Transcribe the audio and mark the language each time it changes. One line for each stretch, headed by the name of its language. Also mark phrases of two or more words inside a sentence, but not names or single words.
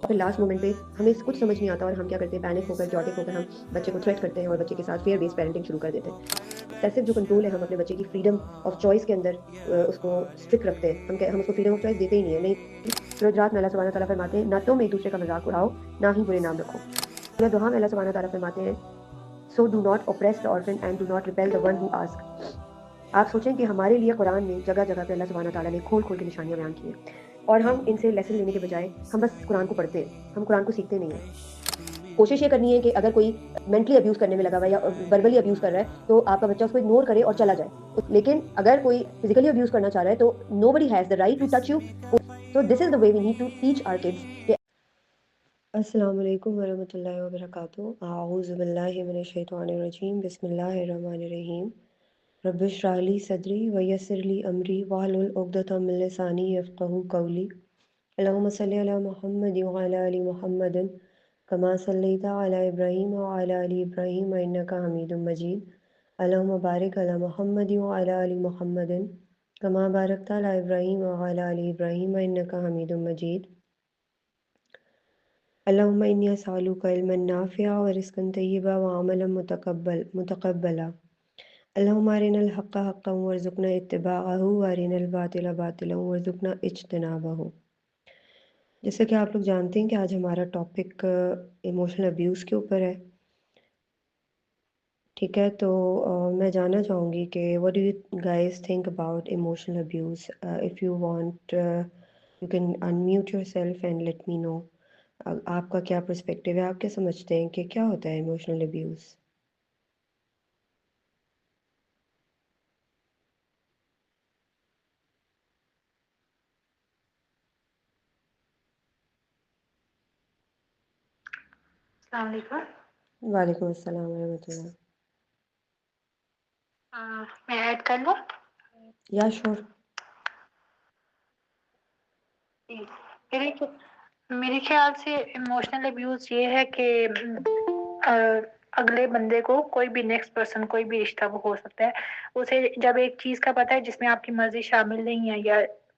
Hindi: फिर लास्ट मोमेंट पे हमें कुछ समझ नहीं आता और हम क्या करते हैं, पैनिक होकर जॉटिक होकर हम बच्चे को थ्रेट करते हैं और बच्चे के साथ
English: fear based parenting
Hindi: शुरू कर देते हैं। एक्सेसिव जो कंट्रोल है, हम अपने बच्चे की
English: freedom of choice
Hindi: के अंदर उसको स्ट्रिक्ट रखते हैं। हम उसको
English: freedom of choice
Hindi: देते ही नहीं है। नहीं, सूरज रात में
Arabic: الله سبحانه وتعالى
Hindi: फरमाते हैं, ना तुम एक दूसरे का मजाक उड़ाओ, ना ही बुरे नाम रखो। या दुआ में
Arabic: الله سبحانه وتعالى
Hindi: फरमाते हैं,
English: So do not oppress the orphan and do not repel the one who asks.
Hindi: आप सोचें कि हमारे लिए कुरान में जगह जगह पे
Arabic: الله سبحانه وتعالى
Hindi: ने खोल खोल के निशानियां बयान की हैं, और हम इनसे लेसन लेने के बजाय हम बस कुरान को पढ़ते हैं, हम कुरान को सीखते नहीं हैं। कोशिश ये करनी है कि अगर कोई
English: mentally abuse
Hindi: करने में लगा हुआ है या
English: verbally abuse
Hindi: कर रहा है, तो आपका बच्चा उसको इग्नोर करे और चला जाए। लेकिन अगर कोई फिजिकली अब्यूज करना चाह रहा है, तो
English: nobody has the right to touch you. So this is the way we need to teach our kids.
Arabic: السلام عليكم ورحمة الله وبركاته. أعوذ بالله من الشيطان الرجيم. بسم الله الرحمن الرحيم. رب اشرح لي صدري ويسر لي أمري واحلل عقدة من لساني يفقهوا قولي. اللهم صل على محمد وعلى آل محمد كما صليت على إبراهيم وعلى آل إبراهيم إنك حميد مجيد. اللهم بارك على محمد وعلى آل محمد كما باركت على إبراهيم وعلى آل إبراهيم إنك حميد مجيد. اللهم إني أسألك علما نافعا ورزقا طيبا وعملا متقبلا. اللهم أرنا الحق حقا وارزقنا اتباعه وأرنا الباطل باطلا وارزقنا اجتنابه.
Hindi: जैसा कि आप लोग जानते हैं कि आज हमारा टॉपिक
English: emotional abuse
Hindi: के ऊपर है। ठीक है, तो मैं जानना चाहूँगी कि
English: what do you guys think about emotional abuse. If you want you can unmute yourself and let me know
Hindi: आपका क्या पर्सपेक्टिव है, आप क्या समझते हैं कि क्या होता है
English: emotional abuse.
Arabic: السلام عليكم. وعليكم السلام ورحمة الله.
Hindi: मैं ऐड कर लूँ?
English: Yeah sure.
Hindi: जी। मेरे ख्याल से
English: emotional abuse
Hindi: ये है कि अगले बंदे को कोई भी
English: next person
Hindi: कोई भी रिश्ता वो हो सकता है, उसे जब एक चीज का पता है जिसमें आपकी मर्जी शामिल नहीं है, या